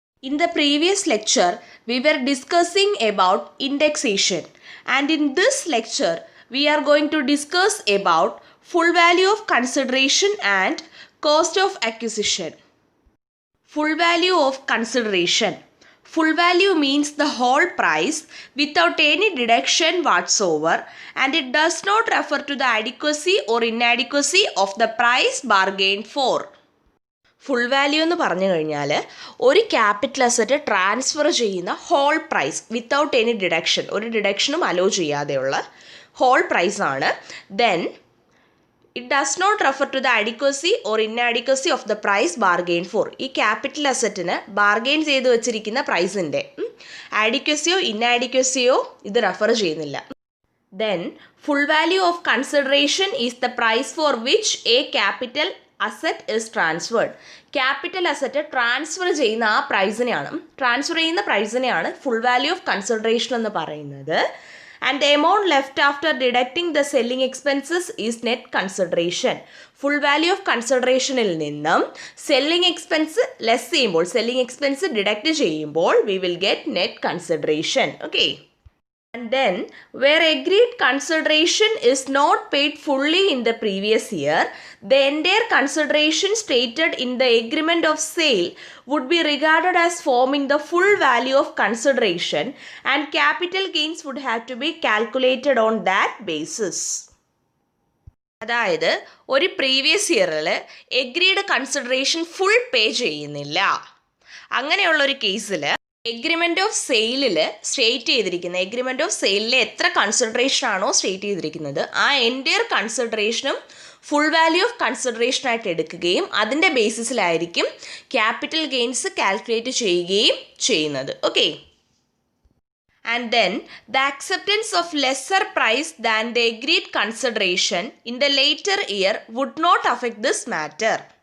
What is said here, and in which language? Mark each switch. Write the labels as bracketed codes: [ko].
[en] In the previous lecture, we were discussing about indexation, and in this lecture, we are going to discuss about full value of consideration and cost of acquisition. Full value of consideration. Full value means the whole price without any deduction whatsoever, and it does not refer to the adequacy or inadequacy of the price bargained for. [ml] Full value എന്ന് പറഞ്ഞു കഴിഞ്ഞാൽ ഒരു capital asset transfer ചെയ്യുന്ന [en] whole price without any deduction, [ml] ഒരു ഡിഡക്ഷനും hello ചെയ്യാതെയുള്ള whole പ്രൈസാണ്. [en] Then it does not refer to the adequacy or inadequacy of the price bargain for. [ml] ഈ capital അസറ്റിന് bargain ചെയ്ത് വെച്ചിരിക്കുന്ന പ്രൈസിൻ്റെ അഡിക്വസിയോ ഇൻഅഡിക്വസിയോ ഇത് റെഫർ ചെയ്യുന്നില്ല. [en] Then full value of consideration is the price for which a capital asset is transferred. [ml] Capital asset transfer ചെയ്യുന്ന ആ പ്രൈസിനെയാണ്, transfer ചെയ്യുന്ന പ്രൈസിനെയാണ് full value of consideration എന്ന് പറയുന്നത്. [en] And the amount left after deducting the selling expenses is net consideration. Full value of consideration [ml] il ninnum [en] selling expense less [ml] cheyyumbol, [en] selling expense deduct cheyyumbol we will get net consideration. Okay. And then where agreed consideration is not paid fully in the previous year, the entire consideration stated in the agreement of sale would be regarded as forming the full value of consideration, and capital gains would have to be calculated on that basis. [ml] അതായത് ഒരു previous ഇയറിൽ agreed consideration full പേ ചെയ്യുന്നില്ല, അങ്ങനെയുള്ളൊരു കേസിൽ agreement of സെയിലിൽ state ചെയ്തിരിക്കുന്ന agreement of സെയിലിൽ എത്ര കൺസിഡറേഷൻ ആണോ സ്റ്റേറ്റ് ചെയ്തിരിക്കുന്നത് ആ entire കൺസിഡറേഷനും full value of consideration ആയിട്ട് എടുക്കുകയും അതിൻ്റെ ബേസിസിലായിരിക്കും ക്യാപിറ്റൽ ഗെയിൻസ് കാൽക്കുലേറ്റ് ചെയ്യുകയും ചെയ്യുന്നത്. Okay. [en] And then the acceptance of lesser price than the agreed consideration in the later year would not affect this matter.